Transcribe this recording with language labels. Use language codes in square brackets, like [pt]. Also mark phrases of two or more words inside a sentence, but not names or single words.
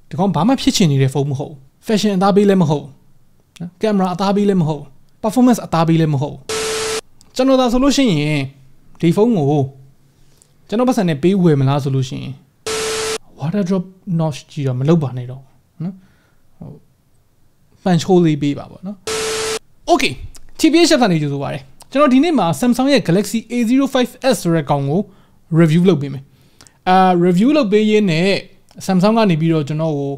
[my] ဒီကောင်ဘာမှဖြစ်ချင်နေတဲ့ဖုန်းမဟုတ် fashion အသားပေးလည်းမဟုတ်နော် camera အသားပေးလည်းမဟုတ် performance အသား ပေးလည်းမဟုတ်ကျွန်တော်သာဆိုလို့ရှိရင်ဒီဖုန်းကိုကျွန်တော်ပတ်စံနဲ့ပေးဝယ်မလားဆိုလို့ရှိရင် [en] water drop notch [my] ကြီးတော့မလုပ်ပါနဲ့တော့နော်ဟိုပန်ချိုးလေးပေးပါပေါ့နော် okay TBH Labs ကနေကြိုဆိုပါတယ်ကျွန်တော်ဒီနေ့မှာ Samsung ရဲ့ Galaxy A05S ဆိုတဲ့ကောင်ကို review လုပ်ပေးမယ်review လုပ်ပေးရင်းနဲ့ Samsung ကနေပြီးတော့ကျွန်တော်ကို